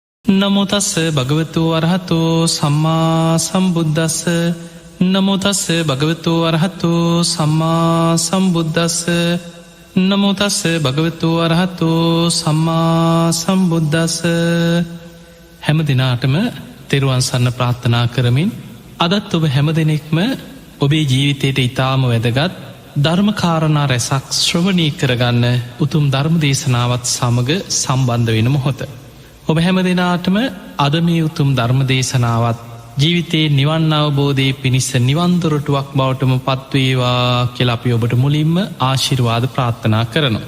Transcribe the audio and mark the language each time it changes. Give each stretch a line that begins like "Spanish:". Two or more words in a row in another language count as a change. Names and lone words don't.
Pali: නමෝ තස්ස භගවතු අරහතෝ සම්මා සම්බුද්දස්ස නමෝ තස්ස භගවතු අරහතෝ සම්මා සම්බුද්දස්ස නමෝ තස්ස භගවතු අරහතෝ සම්මා සම්බුද්දස්ස.
Sinhala: හැම දිනාටම තෙරුවන් සරණ ප්‍රාර්ථනා කරමින් අදත් ඔබ හැම දෙනෙක්ම ඔබේ ජීවිතයට ඉතාම වැදගත් ධර්මකාරණා රැසක් ශ්‍රවණී කරගන්න උතුම් ධර්ම දේශනාවත් සමග සම්බන්ධ වෙන මොහොත. ඔබ හැම දෙනාටම අද මේ උතුම් ධර්ම දේශනාවත් ජීවිතයේ නිවන් අවබෝධයේ පිණිස නිවන්දොරටුවක් බවටම පත්වේවා කියලා අපි ඔබට මුලින්ම ආශිර්වාද ප්‍රාර්ථනා කරනවා.